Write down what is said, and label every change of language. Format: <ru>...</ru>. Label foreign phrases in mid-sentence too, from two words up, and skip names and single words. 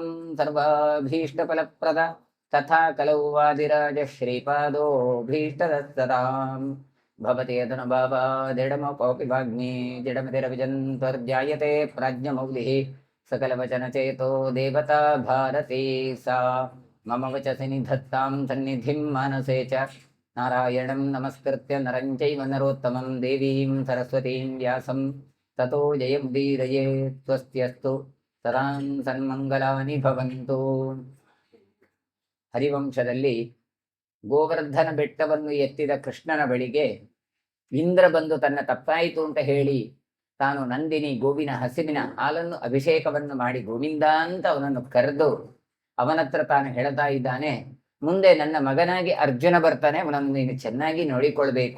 <sa>ಸರ್ವಾಭೀಷ್ಟಫಲಪ್ರದ ತಥಾ ಕಲೌ ವಾದಿರಾಜ ಶ್ರೀಪಾದೋ ಭೀಷ್ಟದಸ್ಸದಾಂ ಭವತಿ ಯದನುಭಾವಾದಿಡಮಪೋಪಿ ವಾಗ್ಮಿ ಜಡಮತಿರವಿಜಂತ್ವರ್ಧ್ಯಾಯತೆ ಪ್ರಾಜ್ಞಮೌಲಿಃ ಸಕಲವಚನಚೇತೋ ದೇವತಾ ಭಾರತೀ ಸಾ ಮಮ ವಚಸಿ ನಿಧತ್ತಾಂ ಸನ್ನಿಧಿಂ ಮಾನಸೇ ಚ ನಾರಾಯಣಂ ನಮಸ್ಕೃತ್ಯ ನರಂ ಚೈವ ನರೋತ್ತಮಂ ದೇವೀಂ ಸರಸ್ವತೀಂ ವ್ಯಾಸಂ ತತೋ ಜಯಮುದೀರಯೇತ್. ಸ್ವಸ್ತ್ಯಸ್ತು ಸದಾಂ ಸನ್ಮಂಗಲಾನಿ ಭವಂತು.</sa> <kn>ಹರಿವಂಶದಲ್ಲಿ ಗೋವರ್ಧನ ಬೆಟ್ಟವನ್ನು ಎತ್ತಿದ ಕೃಷ್ಣನ ಬಳಿಗೆ ಇಂದ್ರ ಬಂದು ತನ್ನ ತಪ್ಪಾಯಿತು ಅಂತ ಹೇಳಿ ತಾನು ನಂದಿನಿ ಗೋವಿನ ಹಸಿವಿನ ಹಾಲನ್ನು ಅಭಿಷೇಕವನ್ನು ಮಾಡಿ ಗೋವಿಂದ ಅಂತ ಅವನನ್ನು ಕರೆದು ಅವನತ್ರ ತಾನು ಹೇಳ್ತಾ ಇದ್ದಾನೆ, ಮುಂದೆ ನನ್ನ ಮಗನಾಗಿ ಅರ್ಜುನ ಬರ್ತಾನೆ, ಅವನನ್ನು ನೀನು ಚೆನ್ನಾಗಿ ನೋಡಿಕೊಳ್ಬೇಕು.</kn>